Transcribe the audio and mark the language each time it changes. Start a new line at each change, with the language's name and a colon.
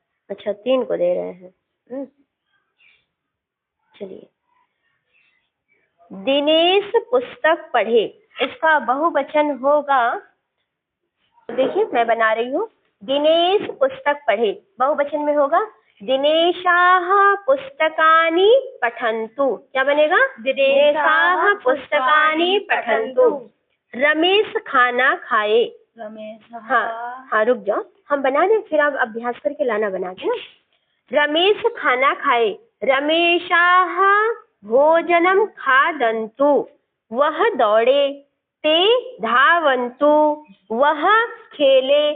Hindi: अच्छा, 3 को दे रहे हैं। चलिए, दिनेश पुस्तक पढ़े, इसका बहुवचन होगा, देखिए मैं बना रही हूँ, दिनेश पुस्तक पढ़े, बहुवचन में होगा
Sanskrit: दिनेशाः पुस्तकानि पठन्तु।
Hindi: क्या बनेगा?
Sanskrit: दिनेशाः पुस्तकानि पठन्तु।
Hindi: रमेश खाना खाए। हाँ, रुक जाओ, हम बना दें, फिर आप अभ्यास करके लाना बना के ना। रमेश खाना खाए।
Sanskrit: रमेशाः भोजनं खादन्तु।
Hindi: वह दौड़े।
Sanskrit: ते धावन्तु।
Hindi: वह खेले।